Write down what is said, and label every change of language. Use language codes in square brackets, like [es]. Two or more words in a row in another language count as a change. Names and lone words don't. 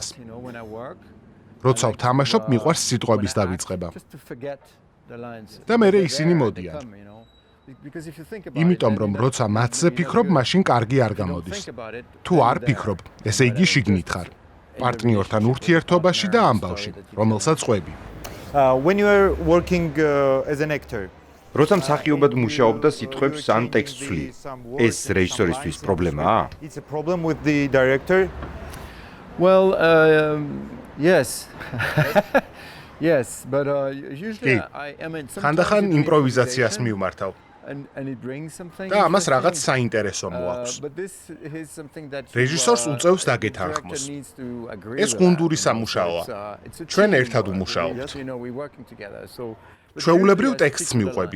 [ka] როცა ვთამაშობ, მიყვარს სიტყვების დავიწყება. და მერე ისინი მოდიან. იმიტომ რომ როცა მათზე ფიქრობ, მაშინ კარგი არ გამოდის. თუ არ ფიქრობ, ესე იგი შიგნით ხარ. პარტნიორთან ურთიერთობაში და ამბავში, რომელსაც ყვები. [en] When you are working as an actor, [ka] როცა მსახიობად მუშაობდა სიტყვებს ან ტექსტს ვცვლი, ეს რეჟისორისთვის პრობლემაა? [en] it's a problem with the director. Well, yes. Yes, but usually I am in some [ka] ხანდახან იმპროვიზაციას მივმართავ. და ამას რაღაც საინტერესო მოაქვს. რეჟისორს უწევს დაგეთანხმოს. ეს გუნდური სამუშაოა. ჩვენ ერთად ვმუშაობთ. ჩვეულებრივ ტექსტს მივყვები.